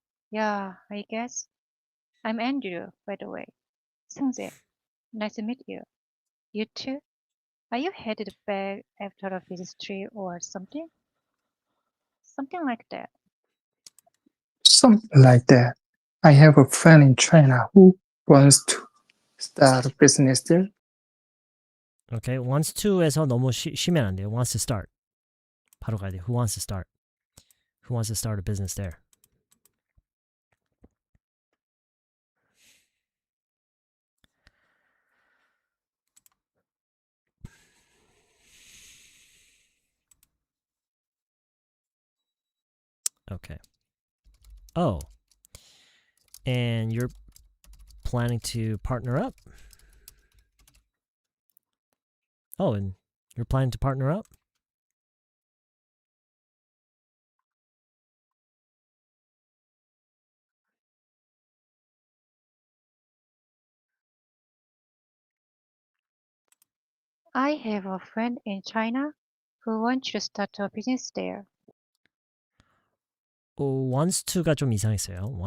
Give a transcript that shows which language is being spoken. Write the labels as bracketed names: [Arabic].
[English] Yeah, I guess. I'm Andrew, by the way. Seung Jae. Nice to meet you. You too? Are you headed back after a business trip or something? Something like that. Something like that. I have a friend in China who wants to start a business there. [Korean] Okay, [English] wants to [Korean] 에서 너무 쉬면 안 돼요. [English] Wants to start. [Korean] 바로 가야 돼요. [English] Who wants to start? Who wants to start a business there? Okay. Oh. And you're planning to partner up? Oh, and you're planning to partner up? I have a friend in China who wants to start a business there. wants to [Korean] 가 좀 이상했어요.